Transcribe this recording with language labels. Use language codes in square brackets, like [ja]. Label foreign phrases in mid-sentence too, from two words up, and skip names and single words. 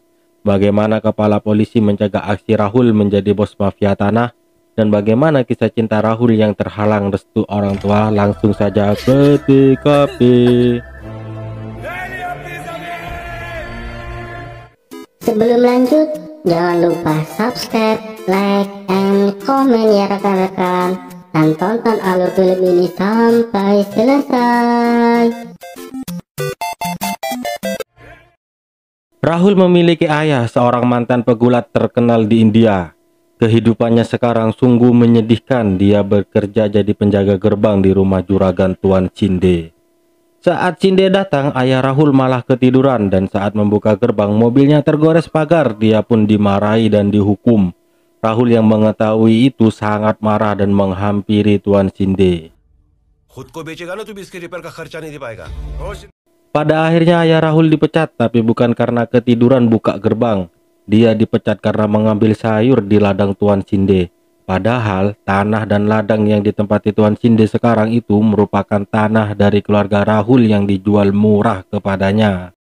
[id] Bagaimana kepala polisi mencegah aksi Rahul menjadi bos mafia tanah, dan bagaimana kisah cinta Rahul yang terhalang restu orang tua, langsung saja ke TKP. Sebelum lanjut, jangan lupa subscribe, [en] like, and comment [id] ya rekan-rekan, dan tonton alur film ini sampai selesai. Rahul memiliki ayah, seorang mantan pegulat terkenal di India. Kehidupannya sekarang sungguh menyedihkan. Dia bekerja jadi penjaga gerbang di rumah juragan Tuan Shinde. Saat Shinde datang, ayah Rahul malah ketiduran, dan saat membuka gerbang, mobilnya tergores pagar. Dia pun dimarahi dan dihukum. Rahul yang mengetahui itu sangat marah dan menghampiri Tuan Shinde. [hi] खुद को बेचेगा ना तू भी इसके रिपेयर का खर्चा नहीं दे पाएगा. [id] Pada akhirnya ayah Rahul dipecat, tapi bukan karena ketiduran buka gerbang. Dia dipecat karena mengambil sayur di ladang Tuan Shinde. Padahal tanah dan ladang yang ditempati Tuan Shinde sekarang itu merupakan tanah dari keluarga Rahul yang dijual murah kepadanya.